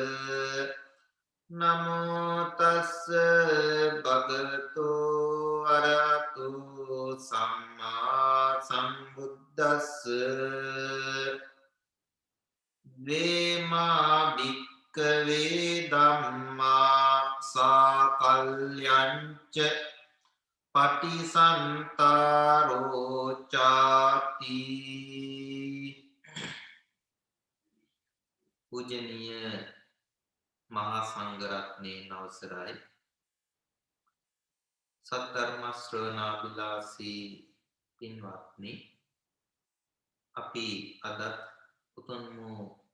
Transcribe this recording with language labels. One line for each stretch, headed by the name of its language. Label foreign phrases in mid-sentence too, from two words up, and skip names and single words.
Pali: नमो तस्स भगवतो अरहतो सम्मा सम्बुद्धस्स वेमा भिक्कवे धम्मा साकल्यञ्च පටිසන්තාරෝචාති
Sinhala: පූජනීය මහා සංඝරත්නයේ අවසරයි සද්ධර්ම ශ්‍රවණාබිලාසී පින්වත්නි අපි අද උතුම් වූ